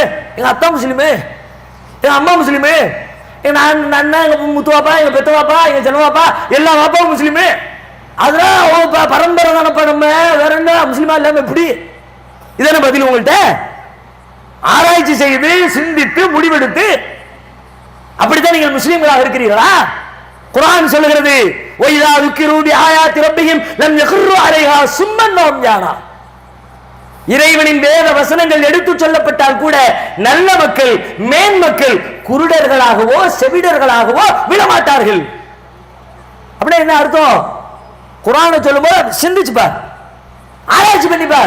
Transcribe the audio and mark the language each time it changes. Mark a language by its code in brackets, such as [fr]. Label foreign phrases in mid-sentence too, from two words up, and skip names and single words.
[ta] எங்க அத்தா முஸ்லிமு, எங்க அம்மா முஸ்லிமு, எங்க அண்ணா, எங்க முத்துவாப்பா, எங்க பெத்தவாப்பா, எங்க சென்னவாப்பா, எல்லா வாப்பாவும் முஸ்லிமு. அதெல்லாம் பரம்பரை தானப்பா, நம்ம வேற என்ன முஸ்லிமா இல்லாம எப்படி? இதான பதில் உங்கள்கிட்ட? ஆராய்ச்சி செய்து சிந்தித்து முடிவெடுத்து அப்படித்தான் நீங்கள் முஸ்லிம்களாக இருக்கிறீர்களா? குர்ஆன் சொல்லுகிறது [ar] وإذا ذكروا بآيات ربهم لم يخروا عليها صما وعميانا. [ta] இறைவனின் வேத வசனங்கள் எடுத்து சொல்லப்பட்டால் கூட நல்ல மக்கள், மேன் மக்கள் குருடர்களாகவோ செவிடர்களாகவோ விடமாட்டார்கள். அப்படின்னா என்ன அர்த்தம்? குர்ஆனை சொல்லும்போது சிந்திச்சு பார், ஆராய்ச்சி பண்ணி பார்.